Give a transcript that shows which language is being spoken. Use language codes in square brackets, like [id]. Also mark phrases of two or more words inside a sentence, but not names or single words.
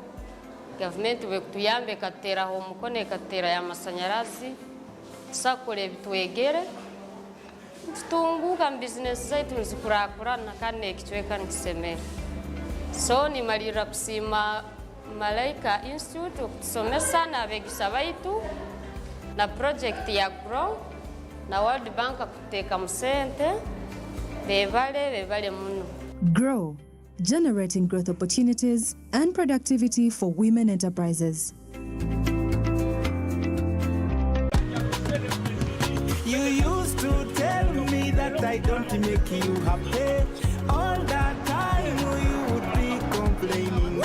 [ttj] Gavumenti bwe kutuyamba ekateraho omukono ekatera ya masanyalazi tusakole ebitwegere tutunguka mu bizinesi zaitu nzikurakurana kandi ekicweka nikisemera. So nimalira kusima Malaika Institute okutusomesa n'abeegisa baitu na project ya Grow na World Bank kuteeka mu sente bebale muno. [en] Grow, generating growth opportunities and productivity for women enterprises. You used to tell me that I don't make you happy. All that time you would be complaining.